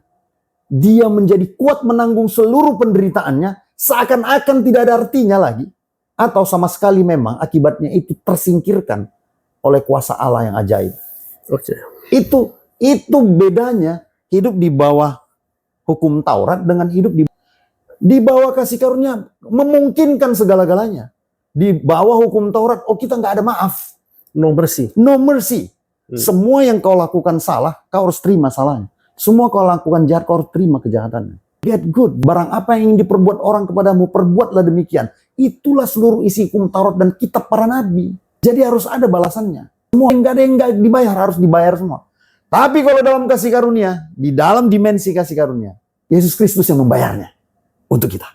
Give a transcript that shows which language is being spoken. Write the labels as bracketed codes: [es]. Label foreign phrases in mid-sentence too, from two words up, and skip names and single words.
[id] Dia menjadi kuat menanggung seluruh penderitaannya, seakan-akan tidak ada artinya lagi, atau sama sekali memang akibatnya itu tersingkirkan oleh kuasa Allah yang ajaib. Oke. Itu bedanya hidup di bawah hukum Taurat dengan hidup di bawah kasih karunia, memungkinkan segala-galanya. Di bawah hukum Taurat, kita nggak ada maaf. [en] No mercy. No mercy. [id] Semua yang kau lakukan salah, kau harus terima salahnya. Semua kau lakukan jahat, kau harus terima kejahatannya. [en] Get good. [id] Barang apa yang ingin diperbuat orang kepadamu, perbuatlah demikian. Itulah seluruh isi hukum Taurat dan kitab para nabi. Jadi harus ada balasannya. Semua yang nggak dibayar, harus dibayar semua. Tapi kalau dalam kasih karunia, di dalam dimensi kasih karunia, Yesus Kristus yang membayarnya untuk kita.